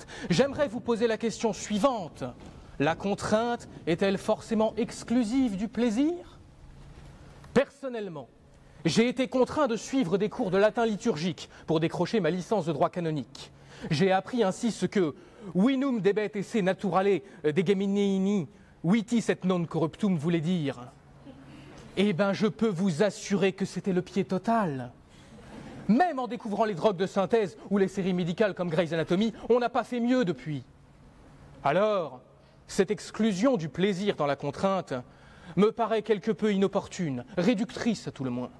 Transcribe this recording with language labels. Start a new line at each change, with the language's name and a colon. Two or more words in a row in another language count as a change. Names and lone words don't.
French: J'aimerais vous poser la question suivante. La contrainte est-elle forcément exclusive du plaisir? Personnellement, j'ai été contraint de suivre des cours de latin liturgique pour décrocher ma licence de droit canonique. J'ai appris ainsi ce que «
Latin: vinum debet esse naturale degeminini vitis et non corruptum
French: » voulait dire. Eh bien, je peux vous assurer que c'était le pied total. Même en découvrant les drogues de synthèse ou les séries médicales comme Grey's Anatomy, on n'a pas fait mieux depuis. Alors, cette exclusion du plaisir dans la contrainte me paraît quelque peu inopportune, réductrice à tout le moins.